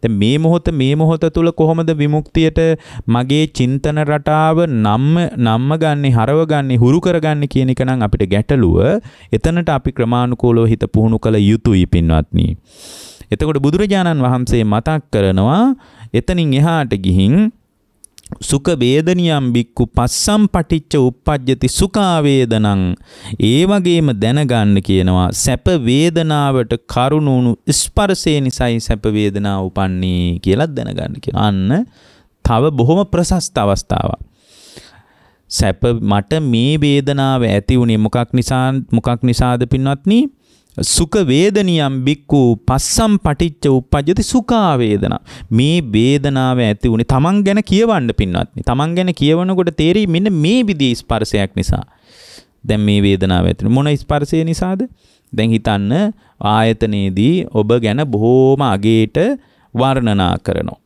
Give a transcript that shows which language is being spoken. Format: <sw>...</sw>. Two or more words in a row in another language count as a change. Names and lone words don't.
<si>දැන් මේ මොහොත තුළ කොහොමද විමුක්තියට මගේ චින්තන රටාව නම්ම ගන්නේ හරව ගන්නේ හුරු කරගන්නේ කියන එක නම් අපිට ගැටලුව. එතනට අපි ක්‍රමානුකූලව හිත පුහුණු කළ යුතුයි පින්වත්නි. එතකොට බුදුරජාණන් වහන්සේ මතක් කරනවා එතනින් එහාට ගිහින්</si> <pi>සුඛ වේදනියම් බික්කු පස්සම් පටිච්ච උප්පජ්ජති සුඛා වේදනං</pi> <si>ඒ වගේම දැනගන්න කියනවා සැප වේදනාවට කරුණුණු ස්පර්ශේ නිසයි සැප වේදනාව උපන්නේ කියලා දැනගන්න කියනවා. අන්න තව බොහොම ප්‍රශස්ත අවස්ථාවක්. සැප මට මේ වේදනාව ඇති වුණේ මොකක් නිසාද පින්වත්නි?</si> <pi>සුඛ වේදනියම් බික්කු පස්සම් පටිච්ච උප්පජ්ජති සුඛා වේදනා.</pi> <si>මේ වේදනාව ඇති උනේ තමන් ගැන කියවන්න පින්වත්නි. තමන් ගැන කියවනකොට තේරෙයි මෙන්න මේ විදිහේ ස්පර්ශයක් නිසා. දැන් මේ වේදනාව ඇති මොන ස්පර්ශය නිසාද? දැන් හිතන්න ආයතනයේදී ඔබ ගැන බොහෝම අගේට වර්ණනා කරනවා.</si>